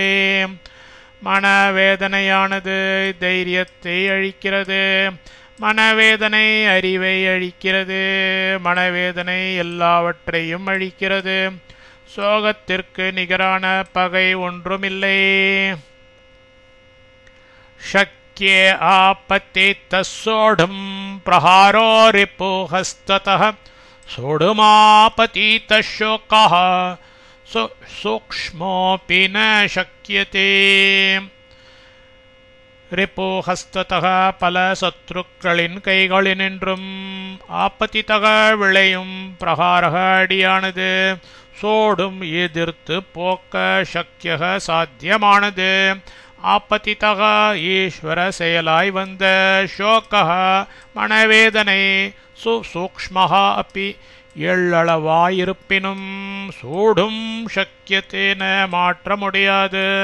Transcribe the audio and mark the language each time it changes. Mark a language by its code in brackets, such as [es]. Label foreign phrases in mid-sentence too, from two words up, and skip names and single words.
[ta] மனவேதனையானது தைரியத்தை அழிக்கிறது. மனவேதனை அறிவை அழிக்கிறது. மனவேதனை எல்லாவற்றையும் அழிக்கிறது. சோகத்திற்கு நிகரான பகை ஒன்றுமில்லை. [sa] शक्ये आपतितः सोढुं प्रहारो रिपुहस्ततः सोढुमापतितः शोकः सूक्ष्मोऽपि न शक्यते. [ta] ரிப்புஹஸ்ததக பல சத்ருக்களின் கைகளினின்றும் ஆப்பதிதக விளையும் பிரகாரக அடியானது சோடும் எதிர்த்து போக்க சக்கியக சாத்தியமானது. ஆப்பதிதக ஈஸ்வர செயலாய் வந்த ஷோகः மனவேதனை [sa] सूक्ष्मः अपि [ta] எள்ளளவாயிருப்பினும் [sa] सोढुम् शक्यते न [ta] மாற்ற முடியாது.